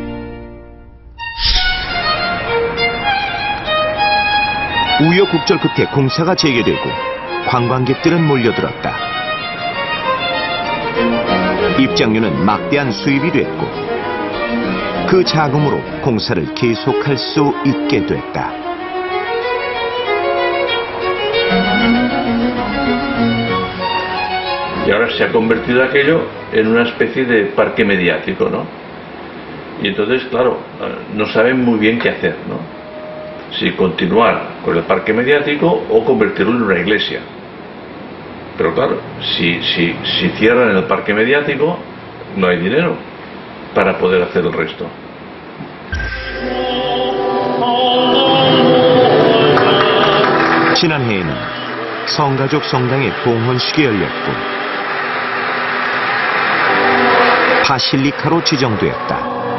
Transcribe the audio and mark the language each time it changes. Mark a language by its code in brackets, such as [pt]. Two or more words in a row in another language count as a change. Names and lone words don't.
[ko] 우여곡절 끝에 공사가 재개되고 관광객들은 몰려들었다. 입장료는 막대한 수입이 됐고 그 자금으로 공사를 계속할 수 있게 됐다. [es] Y ahora se ha convertido aquello en una especie de parque mediático, ¿no? Y entonces, claro, no saben muy bien qué hacer, ¿no? Si continuar con el parque mediático o convertirlo en una iglesia. Pero claro, si cierran el parque mediático, no hay dinero para poder hacer el resto. [ko] 지난해에는 성가족 성당의 봉헌식이 열렸고 바실리카로 지정되었다.